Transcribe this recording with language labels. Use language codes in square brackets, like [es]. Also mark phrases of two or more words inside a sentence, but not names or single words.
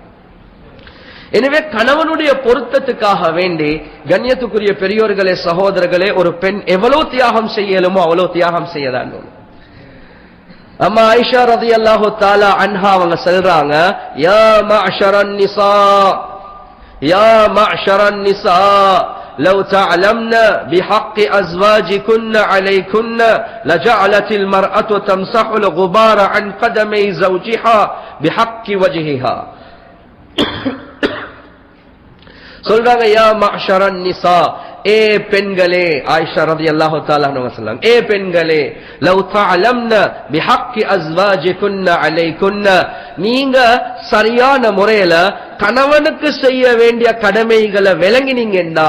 [ta] எனவே கணவனுடைய பொருத்தத்துக்காக வேண்டி கண்ணியத்துக்குரிய பெரியோர்களே, சகோதரர்களே, ஒரு பெண் எவ்வளவு தியாகம் செய்யலுமோ அவ்வளவு தியாகம் செய்யதான். [ar] அம்மா ஆயிஷா رضي الله تعالى عنها [ta] அவங்க சொல்றாங்க, [ar] يا معشر النساء، يا معشر النساء, لو تعلمن بحق أزواجكن عليكن لجعلت المرأة تمسح الغبار عن قدمي زوجها بحق وجهها. [ta] சொல்றாங்க, [ar] يا معشر النساء, [ta] ஏ பெண்களே, ஆயிஷா [ar] رضي الله تعالى عنها [ta] சொல்றாங்க, ஏ பெண்களே, [ar] لو تعلمن بحق أزواجكن عليكن, [ta] நீங்க சரியான முறையில கணவனுக்கு செய்ய வேண்டிய கடமைகளை விளங்கினீங்கடா.